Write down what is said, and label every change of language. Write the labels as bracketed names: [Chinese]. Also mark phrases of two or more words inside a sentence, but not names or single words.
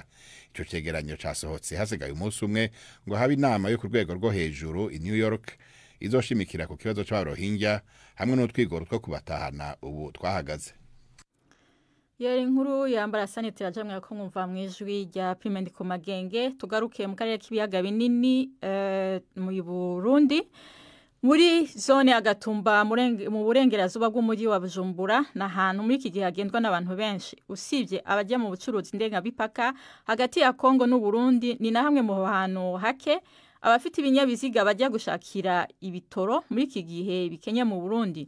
[Rundi] Ico cegeranyo casohotse hasigaye umunsi umwe ngo habe inama yo ku rwego rwo hejuru i New York izoshimikira ku kibazo c'abarohingya hamwe n'utwigoro two kubatahana ubu twahagaze. Yari inkuru ya Ambarasane Tirajamwe ko mwumva mwijwi rya Prime Ndikumagenge. Tugaruke mu karere k'ibiyaga binini mu Burundi. Muri zone ya Gatumba mu burengerazuba bw'umujyi wa Bujumbura n'ahantu muri iki gihe hagendwa n'abantu benshi. Usibye abajya mu bucuruzi ndengabipaka hagati ya Kongo n'u Burundi, ni na hamwe mu hantu hake abafite ibinyabiziga bajya gushakira ibitoro muri iki gihe bikenye mu Burundi.